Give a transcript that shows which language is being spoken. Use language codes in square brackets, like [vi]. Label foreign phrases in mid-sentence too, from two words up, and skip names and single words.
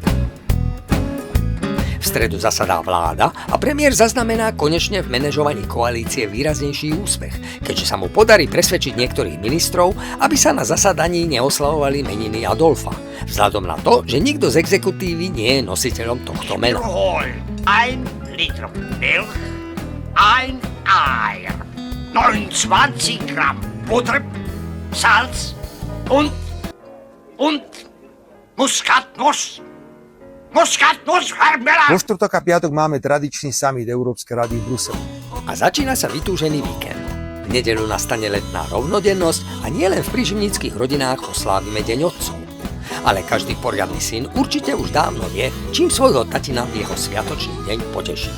[sk] V stredu zasadá vláda a premiér zaznamená konečne v manažovaní koalície výraznejší úspech, keďže sa mu podarí presvedčiť niektorých ministrov, aby sa na zasadaní neoslavovali meniny Adolfa, vzhľadom na to, že nikto z exekutívy nie je nositeľom tohto mena. [de] Hol, 1 Liter Milch, 1 Eier, 29 Gramm Butter, Salz und Muskatnuss. [sk] Vo štvrtok a piatok máme tradičný summit Európskej rady v Bruseli. A začína sa vytúžený víkend. V nedeľu nastane letná rovnodennosť a nielen v príživníckych rodinách oslávime Deň otcov. Ale každý poriadny syn určite už dávno vie, čím svojho tatina v jeho sviatočný deň poteší.